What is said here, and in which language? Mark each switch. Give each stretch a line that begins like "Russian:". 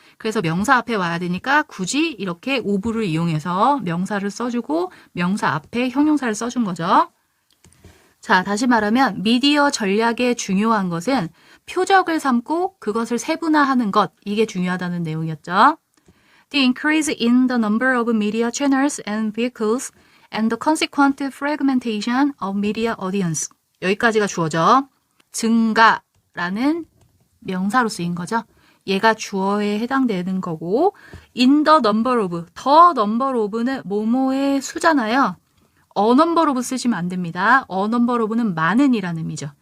Korean: 그래서 명사 앞에 와야 되니까 굳이 이렇게 of를 이용해서 명사를 써주고 명사 앞에 형용사를 써준 거죠. 자, 다시 말하면 미디어 전략에 중요한 것은 표적을 삼고 그것을 세분화하는 것, 이게 중요하다는 내용이었죠.
English: The increase in the number of media channels and vehicles and the consequent fragmentation of media audience.
Korean: 여기까지가 주어죠. 증가라는 명사로 쓰인 거죠. 얘가 주어에 해당되는 거고,
English: in the number of, the number of
Korean: 는 뭐뭐의 수잖아요.
English: a number of
Korean: 쓰시면 안 됩니다. a number of는 많은이라는 의미죠.